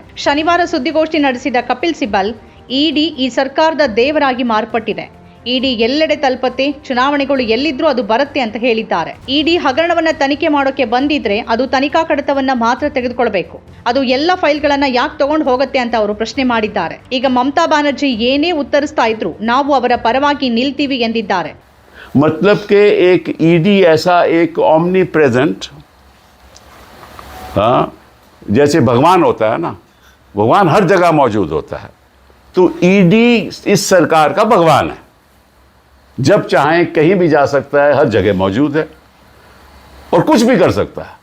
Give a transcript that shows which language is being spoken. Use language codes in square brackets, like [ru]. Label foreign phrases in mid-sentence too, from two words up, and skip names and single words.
[kn] ಶನಿವಾರ ಸುದ್ದಿಗೋಷ್ಠಿ ನಡೆಸಿದ ಕಪಿಲ್ ಸಿಬಲ್, ಇಡಿ ಈ ಸರ್ಕಾರದ ದೇವರಾಗಿ ಮಾರ್ಪಟ್ಟಿದೆ, ಇಡಿ ಎಲ್ಲೆಡೆ ತಲುಪತ್ತೆ, ಚುನಾವಣೆಗಳು ಎಲ್ಲಿದ್ರೂ ಅದು ಬರುತ್ತೆ ಅಂತ ಹೇಳಿದ್ದಾರೆ. ಇಡಿ ಹಗರಣವನ್ನ ತನಿಖೆ ಮಾಡೋಕೆ ಬಂದಿದ್ರೆ ಅದು ತನಿಖಾ ಕಡತವನ್ನ ಮಾತ್ರ ತೆಗೆದುಕೊಳ್ಬೇಕು, ಅದು ಎಲ್ಲ ಫೈಲ್ಗಳನ್ನ ಯಾಕೆ ತಗೊಂಡು ಹೋಗುತ್ತೆ ಅಂತ ಅವರು ಪ್ರಶ್ನೆ ಮಾಡಿದ್ದಾರೆ. ಈಗ ಮಮತಾ ಬ್ಯಾನರ್ಜಿ ಏನೇ ಉತ್ತರಿಸ್ತಾ ಇದ್ರು ನಾವು ಅವರ ಪರವಾಗಿ ನಿಲ್ತೀವಿ ಎಂದಿದ್ದಾರೆ. [hi] मतलब के एक ईडी ऐसा एक [en] omni present, [hi] जैसे भगवान होता है ना, भगवान हर जगह मौजूद होता है, तो ईडी इस सरकार का भगवान है, जब चाहें कहीं भी जा सकता है, हर जगह मौजूद है और कुछ भी कर सकता है.